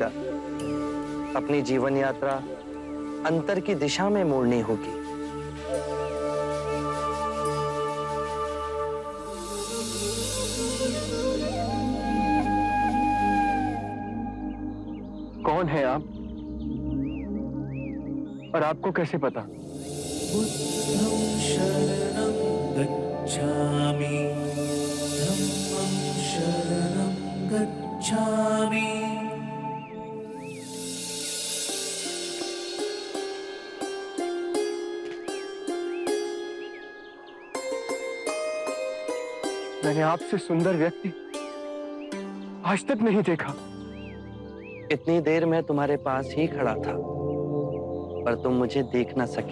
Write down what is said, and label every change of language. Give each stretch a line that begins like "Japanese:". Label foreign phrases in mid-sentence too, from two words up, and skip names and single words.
Hindi: अपनी जीवन यात्रा अंतर की दिशा में मोड़नी होगी। कौन है आप और आपको कैसे पता?
Pali: बुद्धं शरणं गच्छामि, धम्मं शरणं गच्छामि।
Hindi: मैंने आपसे सुंदर व्यक्ति आज तक नहीं देखा। इतनी देर मैं तुम्हारे पास ही खड़ा था पर तुम मुझे देख ना सके।